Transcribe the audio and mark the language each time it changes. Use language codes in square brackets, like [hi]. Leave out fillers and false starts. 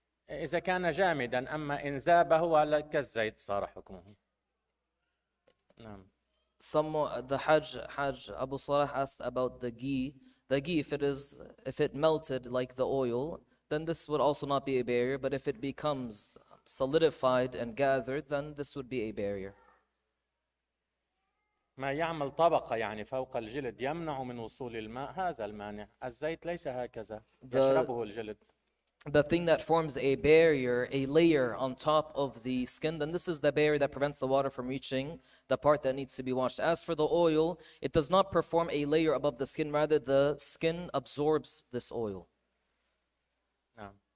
[ar] إذا كان جامدا، أما إن ذاب هو كالزيت صار حكمه. نعم. [en] The Hajj Abu Salah asked about the ghee. The ghee, if it melted like the oil, then this would also not be a barrier. But if it becomes solidified and gathered, then this would be a barrier. [ar] ما يعمل طبقة يعني فوق الجلد يمنع من وصول الماء، هذا المانع. الزيت ليس هكذا، يشربه الجلد. [en] The thing that forms a barrier, a layer on top of the skin, then this is the barrier that prevents the water from reaching the part that needs to be washed. As for the oil, it does not perform a layer above the skin, rather the skin absorbs this oil. [ar] نعم.